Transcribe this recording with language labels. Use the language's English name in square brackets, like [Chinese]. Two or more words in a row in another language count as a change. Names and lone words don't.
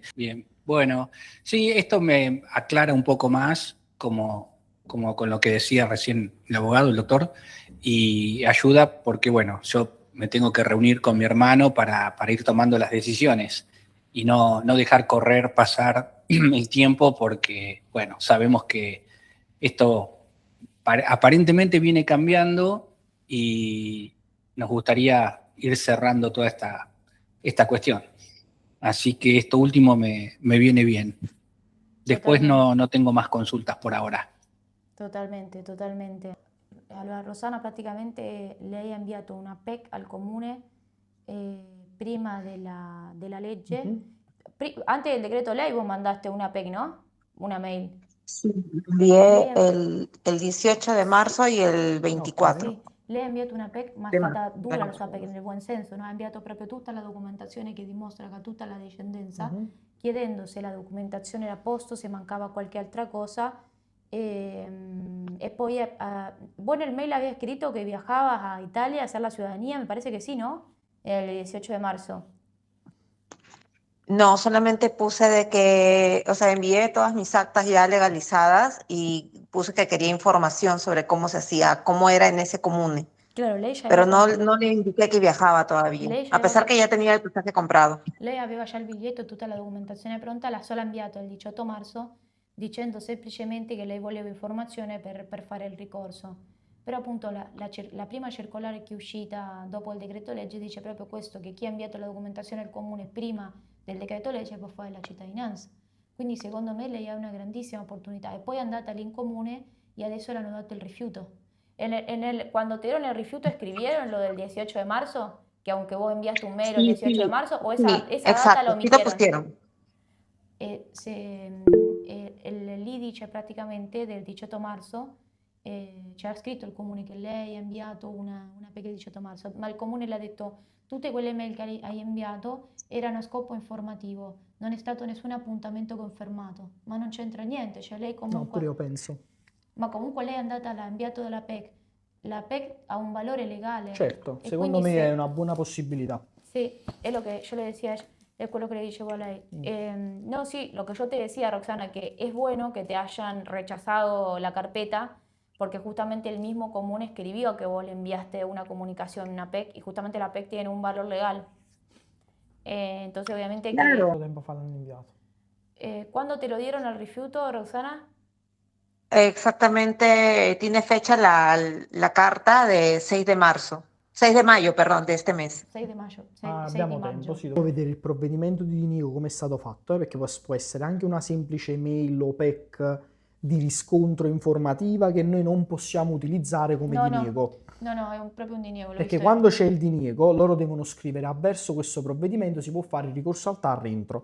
[Spanish] Bien, bueno, sí, esto me aclara un poco más, como con lo que decía recién el abogado, el doctor, y ayuda porque, bueno, yo me tengo que reunir con mi hermano para ir tomando las decisiones y no dejar correr, pasar el tiempo porque, bueno, sabemos que esto aparentemente viene cambiando y nos gustaría ir cerrando toda esta cuestión. Así que esto último me viene bien. Después no tengo más consultas por ahora. Totalmente, totalmente. [Italian] Allora, Rossana praticamente lei ha inviato una PEC al comune prima della legge. [Spanish] Antes del decreto ley vos mandaste una PEC, ¿no? Una mail. Sí, envié el 18 de marzo y el 24. [Italian] Sì, lei ha inviato una PEC, ma è fatta dura la sua PEC nel buon senso, no? Ha inviato proprio tutta la documentazione che dimostra che ha tutta la discendenza, chiedendo se la documentazione era a posto, se mancava qualche altra cosa. [Spanish] E poi vos nel mail habías escrito que viajabas a Italia a hacer la ciudadanía, me parece que sí, ¿no? El 18 de marzo. No, solamente puse de que, o sea, envié todas mis actas ya legalizadas y puse que quería información sobre cómo se hacía, cómo era en ese comune. Claro, lei ya Pero iba con... no le indiqué que viajaba todavía, [Italian] Lei [Spanish] a [Italian] già [Spanish] pesar que ya tenía el pasaje comprado. [Italian] Lei aveva già il biglietto e tutta la documentazione pronta, l'ha solo inviato il 18 marzo dicendo semplicemente che lei voleva informazione per fare il ricorso. Però appunto la prima circolare che è uscita dopo il decreto legge dice proprio questo, che chi ha inviato la documentazione al comune prima del decreto legge può fare la cittadinanza. Quindi secondo me lei ha una grandissima opportunità. E poi è andata lì in comune y adesso le hanno dato il rifiuto. [Spanish] Cuando te dieron el rifiuto, ¿escribieron lo del 18 de marzo? Que aunque vos enviaste un mail el Sí, 18 de sí, marzo, o sí, esa data la exacto, sí lo omitieron. pusieron. [Italian] Lì dice praticamente del 18 marzo, c'era scritto il comune che lei ha inviato una PEC il 18 marzo, ma il comune le ha detto tutte quelle mail che hai inviato erano a scopo informativo, non è stato nessun appuntamento confermato, ma non c'entra niente, cioè lei No, comunque... pure io penso. Ma comunque lei è andata, l'ha inviato dalla PEC. La PEC ha un valore legale. Certo, E secondo quindi me è se, una buona possibilità. [Spanish] sí, es lo que yo le decía, es lo que le [Italian] dicevo a lei. [Spanish] No, sí, lo que yo te decía, Roxana, que es bueno que te hayan rechazado la carpeta, porque justamente el mismo común escribió que vos le enviaste una comunicación, una PEC, y justamente la PEC tiene un valor legal. Entonces, obviamente que... [Italian] Quanto tempo fa l'hanno inviato? [Spanish] ¿Cuándo te lo dieron al rifiuto, Roxana? Exactamente, tiene fecha la carta de 6 de marzo, 6 de mayo, perdón, de este mes. 6 de mayo. 6, [Italian] Ah, 6 abbiamo di tempo, maggio. sì. Devo vedere il provvedimento di diniego come è stato fatto, perché può essere anche una semplice mail o PEC di riscontro informativa che noi non possiamo utilizzare come No, diniego. no, è proprio un diniego. Perché visto quando c'è il diniego, loro devono scrivere avverso questo provvedimento, si può fare il ricorso al TAR entro.